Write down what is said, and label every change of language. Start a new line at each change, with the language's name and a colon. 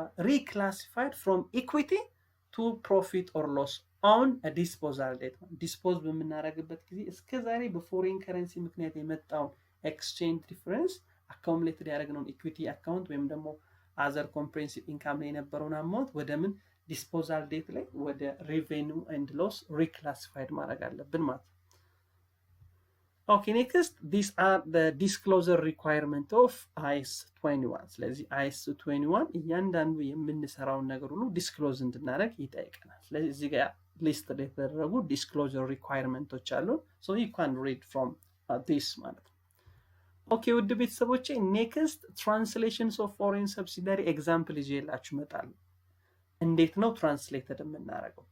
English: reclassified from equity to profit or loss on a disposal date
Amharic: dispose በምናደርግበት ጊዜ እስከዛሬ በፎሬን ከረንሲ ምክንያት የመጣው ኤክስቼንጅ ዲፈረንስ አኮሙሌትድ ያደረግነው ኢኩዊቲ አካውንት ወይም ደግሞ
English: other comprehensive income
Amharic: ላይ የነበረውን አማውንት ወደ ምን ዲስፖዛል ዴት ላይ ወደ revenue and loss reclassified ማድረግ አለብን ማለት
English: Okay, next, these are the disclosure requirement of IAS 21.
Amharic: ስለዚህ IAS 21 እያንዳንዱ የምንሰራውን ነገር ሁሉ ዲስክሎዝ እንድናደርግ ይጠይቀናል። ስለዚህ እዚህ ጋር ሊስት የተደረጉ ዲስክሎዘር ሪኳየርመንቶች አሉ።
English: ሶ ዩ ካን ሪድ ፍሮም ዲስ
Amharic: ማለት ነው። ኦኬ ውድ ቤተሰቦቼ
English: ኔክስት ትራንስሌሽንስ ኦፍ ፎሬን ሰብሲዳሪ ኤግዛምፕል
Amharic: ይዤላችሁ እመጣለሁ። እንዴት ነው ትራንስሌትድ የምናደርገው?